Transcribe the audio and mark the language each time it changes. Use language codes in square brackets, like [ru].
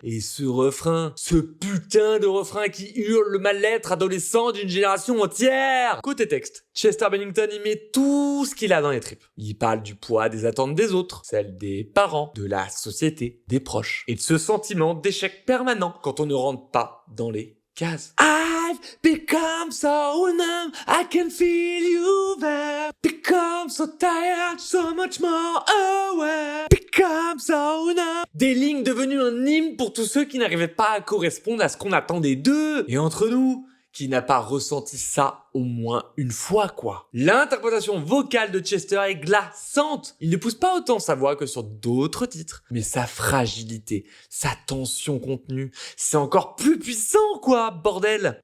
[fr] Et ce refrain, ce putain de refrain qui hurle le mal-être adolescent d'une génération entière. Côté texte, Chester Bennington y met tout ce qu'il a dans les tripes. Il parle du poids des attentes des autres, celles des parents, de la société, des proches, et de ce sentiment d'échec permanent quand on ne rentre pas dans les cases. [en] I've become so numb, I can feel you there. Become so tired, so much more aware. Become so numb. [fr] Des lignes devenues un hymne pour tous ceux qui n'arrivaient pas à correspondre à ce qu'on attendait d'eux. Et entre nous, qui n'a pas ressenti ça au moins une fois, quoi. L'interprétation vocale de Chester est glaçante. Il ne pousse pas autant sa voix que sur d'autres titres. Mais sa fragilité, sa tension contenue, c'est encore plus puissant, quoi, bordel.